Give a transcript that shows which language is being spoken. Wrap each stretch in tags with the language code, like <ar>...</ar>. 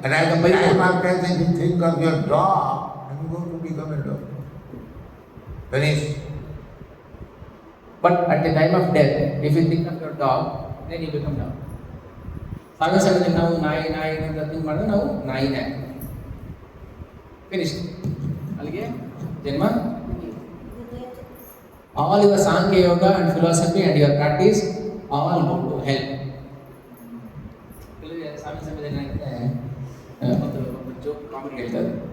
<en>And at the time of death, if you think of your dog, then you go to become a dog. Finished. But at the time of death, if you think of your dog, then you become dog.</en> <kn>ಸಾವಿನ ಸಮಯದಲ್ಲಿ ನಾವು ನಾಯಿ ಅಂತ think ಮಾಡಿದ್ರೆ ನಾವು ನಾಯಿನೇ. Finish. ಅಲ್ಲಿಗೆ ಜನ್ಮ.</kn> <en>All your Sankhya Yoga and philosophy and your practice all go to hell.</en> <kn>ಕೆಲವರಿಗೆ ಸಾವಿನ ಸಮಯದಲ್ಲಿ ಏನಾಗುತ್ತೆ, ಒಂದು ಜೋಕ್ ಕಾಮಿಡಿ ಹೇಳ್ತಾರೆ.</kn>